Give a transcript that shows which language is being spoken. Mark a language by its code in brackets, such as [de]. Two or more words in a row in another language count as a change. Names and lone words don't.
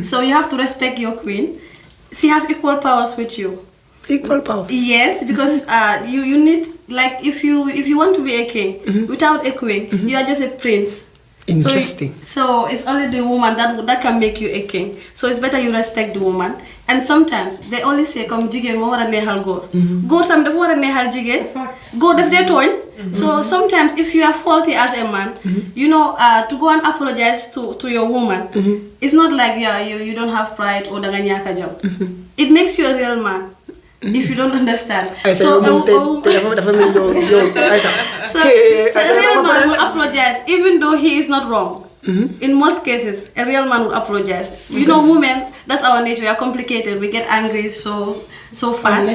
[en] So you have to respect your queen. She have equal powers with you. Equal power. Yes, because you need, if you want to be a king without a queen, you are just a prince. Interesting. So it's only the woman that can make you a king. So it's better you respect the woman. And sometimes they only say, [wo] "Come jigen mo wara nehal góor." Góor tam dafa wara nehal jigen. Góor def dey tooñ. [en] So sometimes if you are faulty as a man, to go and apologize to your woman, it's not like you don't have pride or [wo] danga ñaka jom. [en] It makes you a real man. If you don't understand. So a real man will apologize even though he is not wrong. In most cases, a real man will apologize. Women, that's our nature. We are complicated. We get angry so fast.